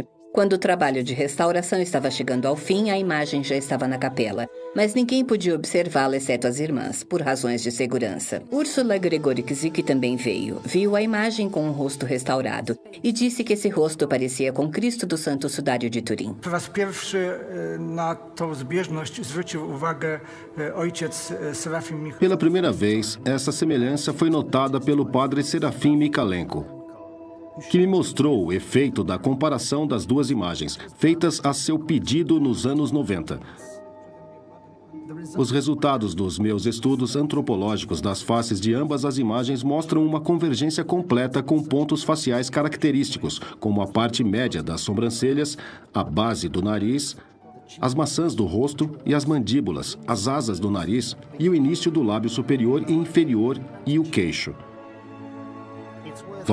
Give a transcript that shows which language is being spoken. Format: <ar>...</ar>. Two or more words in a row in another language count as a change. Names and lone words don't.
<pt>Quando o trabalho de restauração estava chegando ao fim, a imagem já estava na capela, mas ninguém podia observá-la exceto as irmãs, por razões de segurança. Úrsula Gregorczyk também veio, viu a imagem com um rosto restaurado e disse que esse rosto parecia com Cristo do Santo Sudário de Turim.</pt> <pl>Po raz pierwszy na tą zbieżność zwrócił uwagę ojciec Serafim Michalenko.</pl> <pt>Pela primeira vez, essa semelhança foi notada pelo padre Serafim Michalenko, que me mostrou o efeito da comparação das duas imagens, feitas a seu pedido nos anos 90. Os resultados dos meus estudos antropológicos das faces de ambas as imagens mostram uma convergência completa com pontos faciais característicos, como a parte média das sobrancelhas, a base do nariz, as maçãs do rosto e as mandíbulas, as asas do nariz e o início do lábio superior e inferior e o queixo.</pt>